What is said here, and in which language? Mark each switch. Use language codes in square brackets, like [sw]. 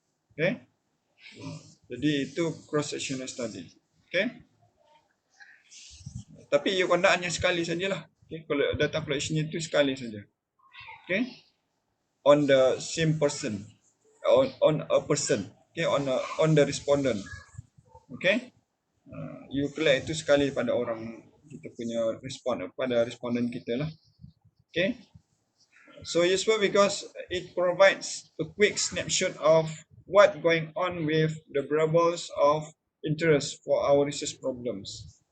[ms] Okay, jadi itu cross-sectional study. Okay, tapi [en] you conduct [ms] hanya sekali sajalah. Okay, kalau data collection itu sekali saja. [en] Okay, on the same person, on a person. Okay, on the respondent. [ms] Okay, [en] you collect [ms] itu sekali pada orang kita punya pada responden kita lah. [en] Okay, so useful because it provides a quick snapshot of what going on with the variables of interest for our research problems.